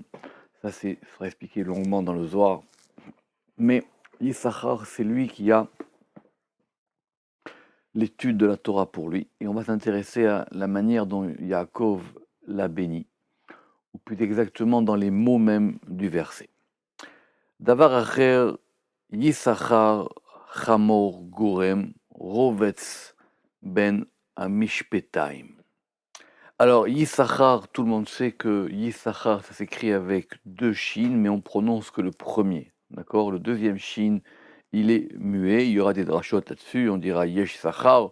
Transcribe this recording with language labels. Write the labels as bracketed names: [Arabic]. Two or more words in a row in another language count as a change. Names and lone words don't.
[French] Ça, sera expliqué longuement dans le Zohar. Mais Yissachar, c'est lui qui a l'étude de la Torah pour lui. Et on va s'intéresser à la manière dont Yaakov l'a béni, ou plus exactement dans les mots même du verset. [Hebrew] דבר אחר יששכר חמר גרם רבץ בין המשפתים. [French] Alors, Yissachar, tout le monde sait que Yissachar, ça s'écrit avec deux shins, mais on prononce que le premier. D'accord? Le deuxième shin, il est muet. Il y aura des drachot là-dessus. On dira [Hebrew] יש שכר.